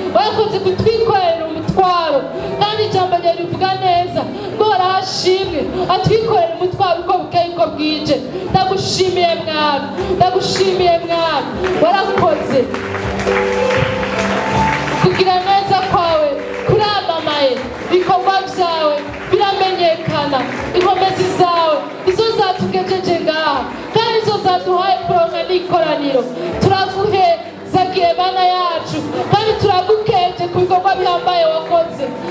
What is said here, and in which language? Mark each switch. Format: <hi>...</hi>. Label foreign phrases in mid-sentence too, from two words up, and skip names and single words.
<rn>Warakoze kutwikorera umutwaro. Kandi ijambo ryawe rivuga neza ngo warashimwe atwikorera umutwaro uko bukeye uko bwije. Ndagushimiye, Mwami. Ndagushimiye, Mwami. Warakoze. Kugira neza kwawe kuramamaye. Ibikorwa vyawe biramenyekana. Inkomezi zawe nizo zatugejeje ngaha. Kandi nizo zaduhaye kuronka n'ikoraniro. Turaguhezagiye, Mana yacu. Kandi turagukeje ku bikorwa bihambaye wakoze.</rn>